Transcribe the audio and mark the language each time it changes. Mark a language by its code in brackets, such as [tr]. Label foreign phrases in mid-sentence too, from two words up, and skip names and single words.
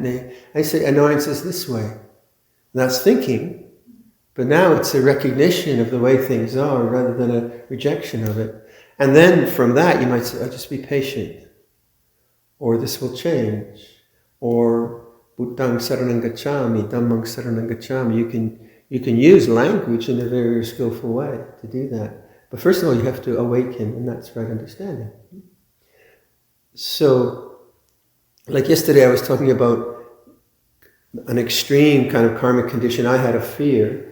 [en] And I say annoyance is this way. And that's thinking, but now it's a recognition of the way things are rather than a rejection of it. And then from that you might say, just be patient, or this will change, or [pi] Buddhang saranang gacchami, Dhammang saranang gacchami. [en] You can use language in a very skillful way to do that. But first of all, you have to awaken, and that's right understanding. So, like yesterday I was talking about an extreme kind of karmic condition. I had a fear.